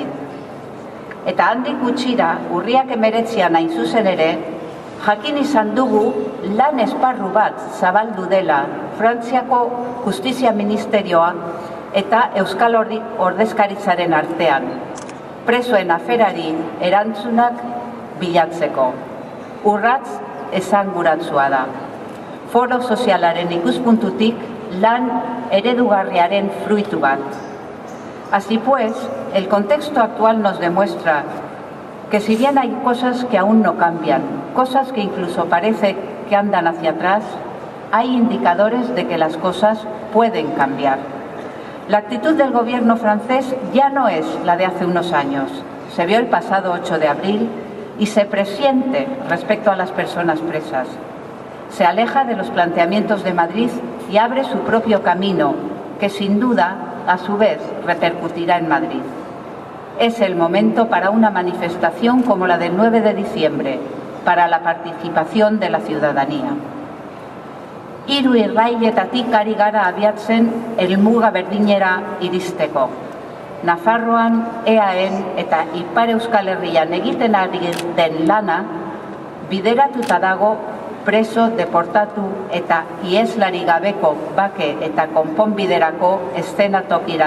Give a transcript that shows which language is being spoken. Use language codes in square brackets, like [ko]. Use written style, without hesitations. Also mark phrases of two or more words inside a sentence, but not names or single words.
[eu] Eta handik gutxira, urriak 19an hain zuzen ere, jakin izan dugu lan esparru bat zabaldu dela Frantziako Justizia Ministerioa eta Euskal Ordezkaritzaren artean, presoen aferari erantzunak bilatzeko. Urratz esanguratsua da. Foro sozialaren ikuspuntutik lan eredugarriaren fruitu bat. [es] Así pues, el contexto actual nos demuestra que si bien hay cosas que aún no cambian, cosas que incluso parece que andan hacia atrás, hay indicadores de que las cosas pueden cambiar. La actitud del gobierno francés ya no es la de hace unos años. Se vio el pasado 8 de abril y se presiente respecto a las personas presas. Se aleja de los planteamientos de Madrid y abre su propio camino, que sin duda, a su vez, repercutirá en Madrid. Es el momento para una manifestación como la del 9 de diciembre, para la participación de la ciudadanía. [eu] Hiru irraietatik ari gara abiatzen helmuga berdinera iristeko. Nafarroan, EAEn eta Ipar Euskal Herrian egiten ari den lana bideratuta dago preso, deportatu eta ieslari gabeko bake eta konponbiderako eszenatokira.